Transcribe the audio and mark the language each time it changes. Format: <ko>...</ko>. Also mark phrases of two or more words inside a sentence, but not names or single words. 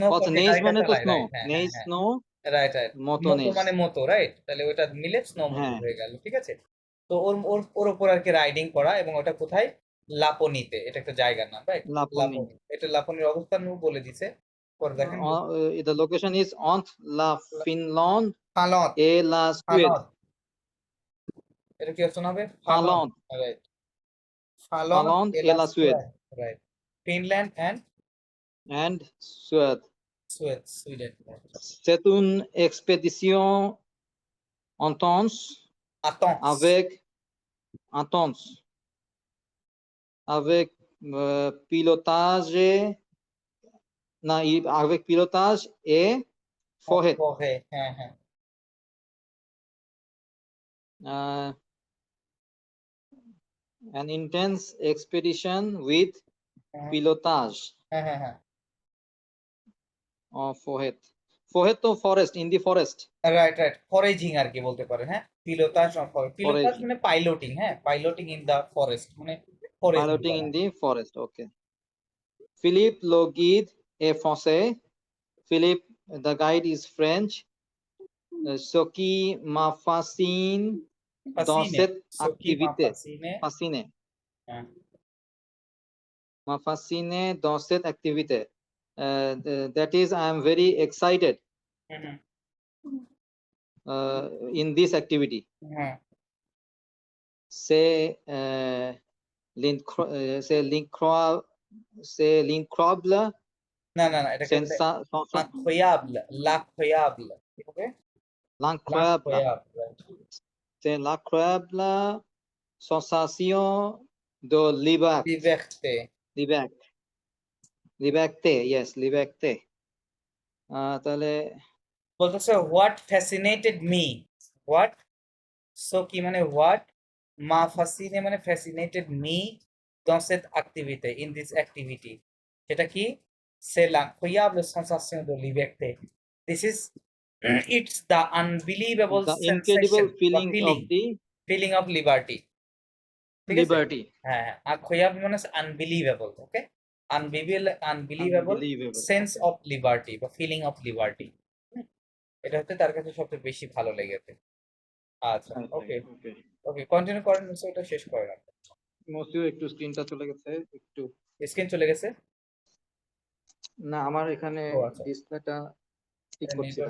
<bn>আচ্ছা, যে নেজ গাড়িটা মানে তো চালায়, স্নো। রাইট? হ্যাঁ, হ্যাঁ, নেজ হ্যাঁ, স্নো, রাইট, রাইট। মোতো মোটনেজ। মানে মতো, রাইট? তাহলে ওটা মিলে স্নোমোবিল হ্যাঁ, হয়ে গেল, ঠিক আছে? তো ওর ওর ওর উপর আর কি রাইডিং করা, এবং ওটা কোথায়? লাপনিতে। এটা একটা জায়গার নাম, রাইট? লাপনি। লাপনি, এটা লাপনির অবস্থান বলে দিছে। পরে দেখেন</bn> <en>The location is</en> <fr>entre la Finlande</fr> <bn>ফালত,</bn> <fr>et la Suède.</fr> <bn>ফালত, এটা কি অপশন হবে? ফালত, Finlande, রাইট। ফালত</bn> <fr>Finlande et la Suède.</fr> <bn>এলাস্টুয়ার, রাইট। ফিনল্যান্ড এন্ড</bn> <en>And Suède.</en> <bn>সুয়েদ, সুইডেন।</bn> <fr>C'est une expédition intense</fr> <bn>আতংস,</bn> <fr>intense avec pilotage, non, avec pilotage et forêt.</fr> <bn>হ্যাঁ, হ্যাঁ,</bn> <en>Uh, an intense expedition with</en> <bn>হ্যাঁ,</bn> <fr>pilotage</fr> <bn>হ্যাঁ, হ্যাঁ, হ্যাঁ।</bn> <en>of forêt. ফোহেদ তো forest, in the forest.</en> <bn>রাইট রাইট, ফরেজিং আর কি বলতে পারেন, হ্যাঁ পিলোতাস পিলোতাস ফরেজিং, মানে পাইলটিং, হ্যাঁ</bn> <en>piloting in the forest</en> <bn>মানে ফরেজিং পাইলটিং করা। ইন দি ফরেস্ট, ওকে। ফিলিপ</bn> <fr>le guide est français,</fr> <en>Philippe the guide is French,</en> <fr>ce qui m'a fasciné dans</fr> <bn>ফাসিনে,</bn> <fr>cette ce qui m'a activité,</fr> <bn>ফাসিনে,</bn> <fr>fasciné,</fr> <bn>হ্যাঁ</bn> <fr>m'a fasciné dans cette activité.</fr> <en>That is, I am very excited হুম, in this activity.</en> <bn>হ্যাঁ</bn> <fr>C'est l'incroyable, c'est l'incroyable</fr> <bn>না না না, এটাকে বলে</bn> <fr>sensation, incroyable, l'incroyable</fr> <bn>কি হবে,</bn> <fr>l'incroyable, l'incroyable, right. c'est l'incroyable sensation de liberté, liberté, liberté, liberté, yes, liberté.</fr> <bn>তাহলে বলতেছে</bn> <en>what fascinated me, what,</en> <fr>ce qui</fr> <bn>মানে হোয়াট,</bn> <fr>m'a fasciné</fr> <bn>মানে</bn> <en>fascinated me,</en> <fr>dans cette activité,</fr> <en>in this activity,</en> <bn>সেটা কি,</bn> <fr>c'est l'incroyable sensation de liberté,</fr> <en>this is it's the unbelievable the sensation incredible</en> <bn>বা</bn> <en>feeling of the feeling of liberty,</en> <bn>ঠিক আছে,</bn> <en>liberty,</en> <bn>হ্যাঁ হ্যাঁ, incroyable মানে আনবিলিভেবল, ওকে, আনবিলিভেবল</bn> <en>unbelievable,</en> <bn>সেন্স</bn> <en>okay, of liberty</en> <bn>বা</bn> <en>feeling of liberty,</en> <bn>এটা হচ্ছে তার কাছে সবচেয়ে বেশি ভালো লেগেছে। আচ্ছা</bn> <en>right, ওকে, right, okay.</en> <bn>ওকে কন্টিনিউ করেন, ওটা শেষ করেন আপনি। মসিও একটু স্ক্রিনটা চলে গেছে একটু, স্ক্রিন চলে গেছে, না আমার এখানে ও আচ্ছা, ডিসপ্লেটা ঠিক করছিলাম।</bn>